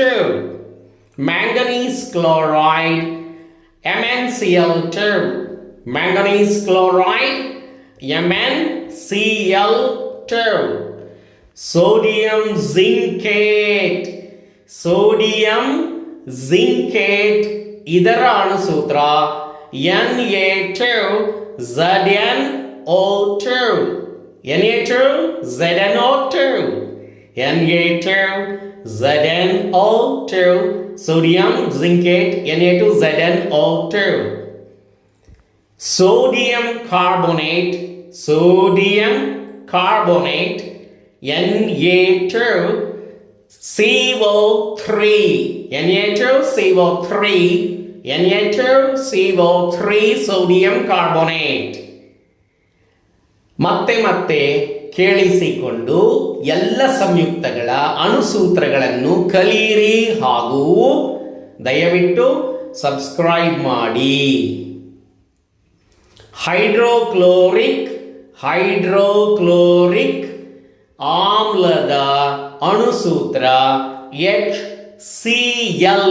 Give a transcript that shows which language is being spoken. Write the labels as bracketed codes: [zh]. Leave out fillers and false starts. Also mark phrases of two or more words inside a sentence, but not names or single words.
[en] manganese chloride MnCl2. manganese chloride MnCl2. sodium zincate. sodium zincate. [kn] ಇದರ ಅಣುಸೂತ್ರ Na2ZnO2. Na2ZnO2. Na2ZnO2. [en] sodium zincate Na2ZnO2. sodium carbonate. sodium carbonate Na2CO3. Na2CO3. Na2CO3. sodium carbonate. [kn] ಮತ್ತೆ ಮತ್ತೆ ಕೇಳಿಸಿಕೊಂಡು ಎಲ್ಲ ಸಂಯುಕ್ತಗಳ ಅಣುಸೂತ್ರಗಳನ್ನು ಕಲಿಯಿರಿ ಹಾಗೂ ದಯವಿಟ್ಟು ಸಬ್ಸ್ಕ್ರೈಬ್ ಮಾಡಿ. ಹೈಡ್ರೋಕ್ಲೋರಿಕ್ ಆಮ್ಲದ ಅಣುಸೂತ್ರ HCl.